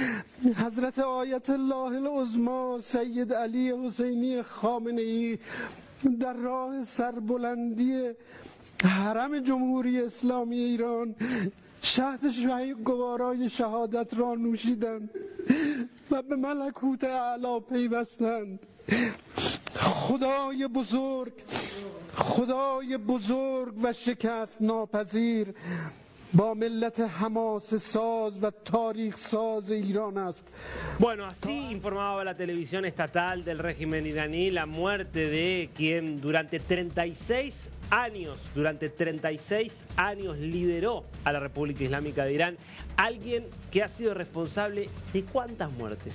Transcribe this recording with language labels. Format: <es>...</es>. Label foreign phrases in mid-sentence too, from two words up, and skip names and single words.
<fa>حضرت آیت الله العظمی سید علی حسینی خامنه‌ای در راه سربلندی حرم جمهوری اسلامی ایران شهد گوارای شهادت را نوشیدند و به ملکوت اعلی پیوستند. خدای بزرگ و شکست ناپذیر با ملت حماس ساز و تاریخ ساز Irán است.</fa> <es>Bueno, así informaba la televisión estatal del régimen iraní la muerte de quien durante 36 años lideró a la República Islámica de Irán, alguien que ha sido responsable de ¿cuántas muertes?</es>